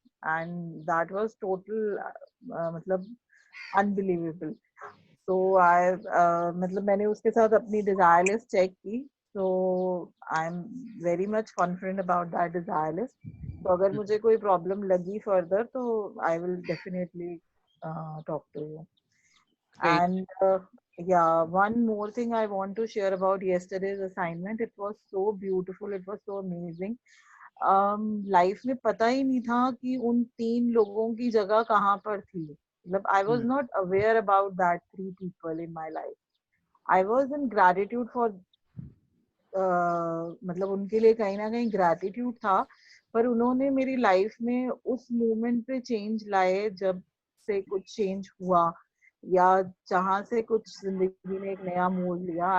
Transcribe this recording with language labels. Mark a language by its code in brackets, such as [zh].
[en] And that was total मतलब unbelievable. [hi] तो मतलब मैंने उसके साथ अपनी डिजायर लिस्ट चेक की, तो [en] I am very much confident about that [hi] desire list. तो अगर मुझे कोई प्रॉब्लम लगी फर्दर तो [en] I will definitely talk to you. And yeah, one more thing I want to share about yesterday's assignment. It was so beautiful. It was so amazing. [hi] Life में पता ही नहीं था कि उन 3 लोगों की जगह कहाँ पर थी. [en] मतलब I was not aware about that 3 people in my life. I was in gratitude for [hi] मतलब उनके लिए कहीं ना कहीं ग्रैटिट्यूड था, पर उन्होंने मेरी लाइफ में उस मोमेंट पे चेंज लाए जब से कुछ चेंज हुआ, या जहाँ से कुछ जिंदगी में एक नया मोड़ लिया.